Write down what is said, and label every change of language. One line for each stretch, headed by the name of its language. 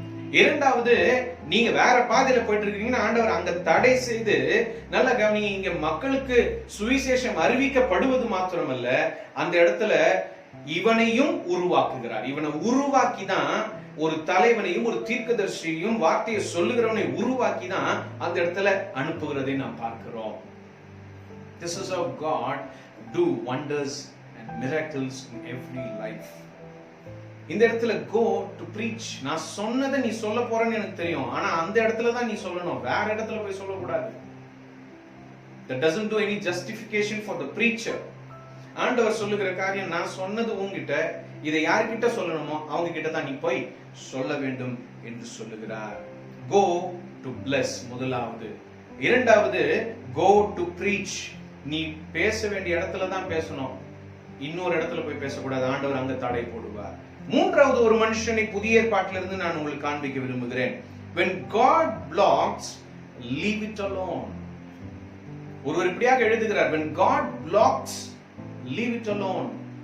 Tamil: இரண்டாவது, நீங்க வேற பாதையில போயிட்டு இருக்கீங்கன்னா ஆண்டவர் அங்க தடை செய்து, நல்லா கவனிங்க, இங்க மக்களுக்கு சுவிசேஷம் அறிவிக்கப்படுவது மாத்திரமல்ல, அந்த இடத்துல இவனையும் உருவாக்குகிறார். இவனை உருவாக்கி தான் ஒரு தலைவனையும் ஒரு தீர்க்கதரிசியையும் வார்த்தையை சொல்லுகிறவனை உருவாக்கி தான் அந்த இடத்துல அனுப்புகிறதை நாம் பார்க்கிறோம்.
English: This is how God do wonders and miracles in every life.
Tamil: இந்த இடத்துல
English: go to preach.
Tamil: நான் சொன்னதை நீ சொல்ல போறேன்னு எனக்கு தெரியும், ஆனா அந்த இடத்துல தான் நீ சொல்லணும், வேற இடத்துல போய் சொல்லக்கூடாது.
English: That doesn't do any justification for the preacher.
Tamil: ஆண்டவர் சொல்லுகிற காரியம், நான் சொன்னது உன்கிட்ட, இதை யார்கிட்ட சொல்லணுமோ அவங்க கிட்ட தான் நீ போய் சொல்ல வேண்டும் என்று சொல்லுகிறார்.
English: Go to bless.
Tamil: முதலாவது இரண்டாவது,
English: go to preach.
Tamil: நீ பேச வேண்டிய இடத்துல தான் பேசணும், இன்னொரு இடத்துல போய் பேசக்கூடாது, ஆண்டவர் அங்க தடை போடுவார். மூன்றாவது, ஒரு மனுஷனை புதிய ஏற்பாட்டிலிருந்து நான் உங்களுக்கு காண்பிக்க விரும்புகிறேன்.
English: when God blocks, leave it alone.
Tamil: ஒருவர் இப்படியாக எழுதுகிறார்,
English: when God blocks, leave it alone.